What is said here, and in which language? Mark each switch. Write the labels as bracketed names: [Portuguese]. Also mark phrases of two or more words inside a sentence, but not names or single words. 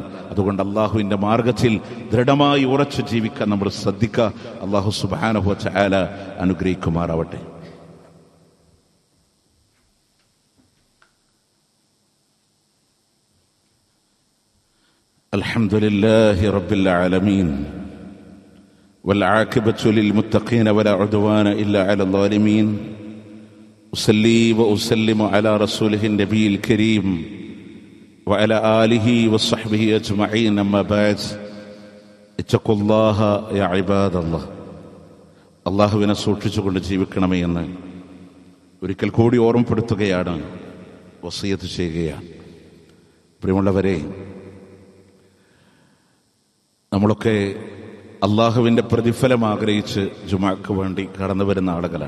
[Malayalam] അതുകൊണ്ട് അള്ളാഹുവിൻ്റെ മാർഗത്തിൽ ദൃഢമായി ഉറച്ചു ജീവിക്കാൻ നമ്മൾ ശ്രദ്ധിക്കുക. [Arabic] الله سبحانه وتعالى [Malayalam] അനുഗ്രഹിക്കുമാറാവട്ടെ. [Arabic] الحمد لله رب العالمين والعاقبة للمتقين ولا عدوان إلا على الظالمين. أصلي وأسلم على رسوله النبي الكريم وعلى آله وصحبه أجمعين. أما بعد، اتقوا الله يا عباد الله. [Malayalam] അള്ളാഹുവിനെ സൂക്ഷിച്ചുകൊണ്ട് ജീവിക്കണമേ എന്ന് ഒരിക്കൽ കൂടി ഓർമ്മപ്പെടുത്തുകയാണ്, വസിയത്ത് ചെയ്യുകയാണ്. പ്രിയമുള്ളവരെ, നമ്മളൊക്കെ അള്ളാഹുവിൻ്റെ പ്രതിഫലം ആഗ്രഹിച്ച് ജുമാക്ക് വേണ്ടി കടന്നു വരുന്ന ആളുകളാണ്.